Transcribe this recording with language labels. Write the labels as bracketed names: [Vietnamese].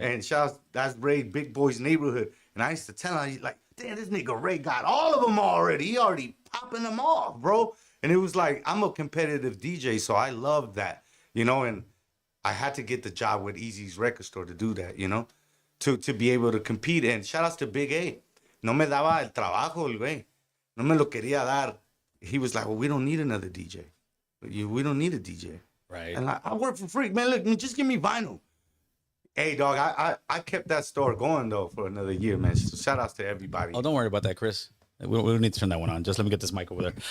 [English] And shout out, that's Ray, Big Boy's neighborhood. And I used to tell him, like, damn, this nigga Ray got all of them already. He already popping them off, bro. And it was like, I'm a competitive DJ, so I love that, you know, and I had to get the job with Easy's record store to do that, you know, to be able to compete. And shout outs to Big A. [Spanish] No me daba el trabajo, el güey. No me lo quería dar. [English] He was like, well, we don't need another DJ. We don't need a DJ. Right. And I work for free, man. Look, just give me vinyl. Hey, dog, I kept that store going though for another year, man. So shout outs to everybody. Oh, don't worry about that, Chris. We don't need to turn that one on. Just let me get this mic over there.